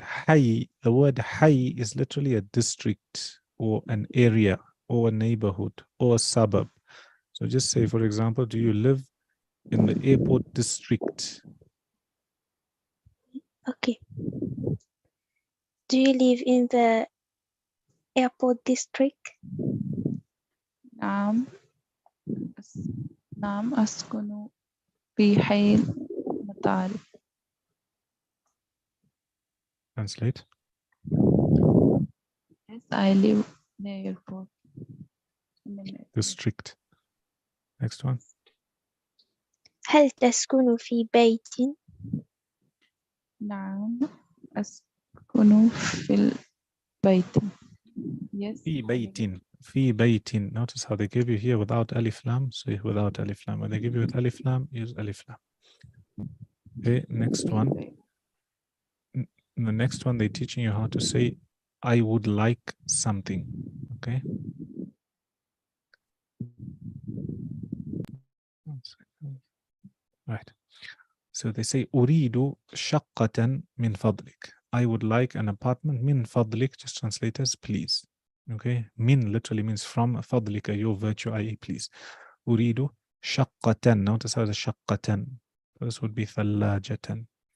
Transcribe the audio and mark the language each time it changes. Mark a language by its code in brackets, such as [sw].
[en] حي, the word حي is literally a district or an area or a neighborhood or a suburb. So just say, for example, do you live in the airport district? Okay. Do you live in the airport district? [ar] نعم نعم أسكن في حي المطار. [en] Translate. Yes, I live near airport. District. Next one. [ar] هل تسكن في بيت؟ نعم أسكن في البيت. [en] Yes. [ar] في بيت. في بيت. [en] Notice how they give you here without alif lam. So without alif lam. When they give you with alif lam, use alif lam. Okay, next one. The next one, they're teaching you how to say, I would like something. Okay. One second. Right. So they say, [ar] أريد شقة من فضلك. [en] I would like an apartment. من فضلك, just translate as please. Okay. من literally means from. فضلك, your virtue, i.e. please. [ar] أريد شقة. [en] Notice how the شقة. This would be ثلاجة.